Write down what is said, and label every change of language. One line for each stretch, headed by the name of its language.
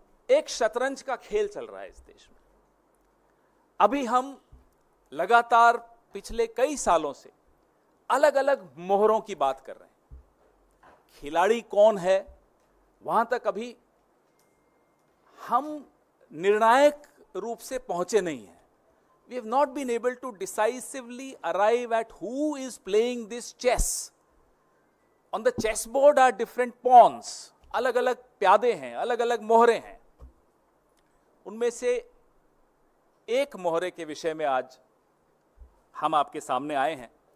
Hindi: एक शतरंज का खेल चल रहा है इस देश में। अभी हम लगातार पिछले कई सालों से अलग अलग मोहरों की बात कर रहे हैं। खिलाड़ी कौन है, वहां तक अभी हम निर्णायक रूप से पहुंचे नहीं हैं।
English: We have not been able to decisively arrive at who is playing this chess. On the chessboard are different pawns.
Hindi: अलग अलग प्यादे हैं, अलग अलग मोहरे हैं। उनमें से एक मोहरे के विषय में आज हम आपके सामने आए हैं।